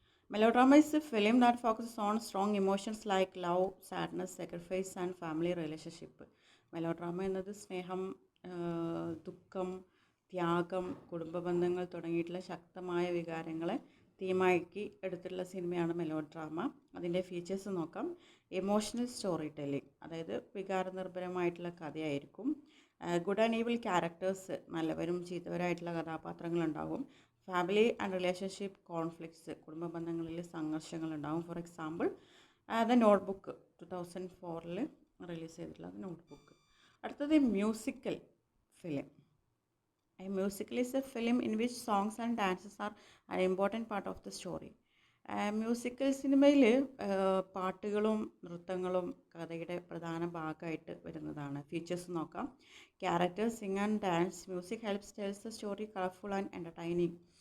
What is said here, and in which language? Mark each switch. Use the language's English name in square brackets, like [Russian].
[English] Melodrama is a film that focuses on strong emotions like love, sadness, sacrifice and family relationship. [Malayalam] Melodrama എന്നത് സ്നേഹം, ദുഃഖം, ത്യാഗം, കുടുംബ ബന്ധങ്ങൾ തുടങ്ങിയിട്ടുള്ള ശക്തമായ വികാരങ്ങളെ തീമാക്കി എടുത്തിട്ടുള്ള സിനിമയാണ് മെലോഡ്രാമ. അതിൻ്റെ ഫീച്ചേഴ്സ് നോക്കാം. [English] emotional story telling, [Malayalam] അതായത് വികാരനിർഭരമായിട്ടുള്ള കഥയായിരിക്കും. [English] good and evil characters, [Malayalam] നല്ലവരും ചീത്തവരായിട്ടുള്ള കഥാപാത്രങ്ങളുണ്ടാകും. [English] family and relationship conflicts, [Malayalam] കുടുംബ ബന്ധങ്ങളിൽ സംഘർഷങ്ങളുണ്ടാകും. [English] for example the notebook 2004 release [Malayalam] ചെയ്തിട്ടുള്ള [English] Notebook. [Malayalam] അടുത്തത് musical film. [English] A musical is a film in which songs and dances are an important part of the story. [Malayalam] Musical സിനിമയിൽ പാട്ടുകളും നൃത്തങ്ങളും കഥയുടെ പ്രധാന ഭാഗമായിട്ട് വരുന്നതാണ്. ഫീച്ചേഴ്സ് നോക്കാം. [English] Characters sing and dance. Music helps tells the story colourful and entertaining.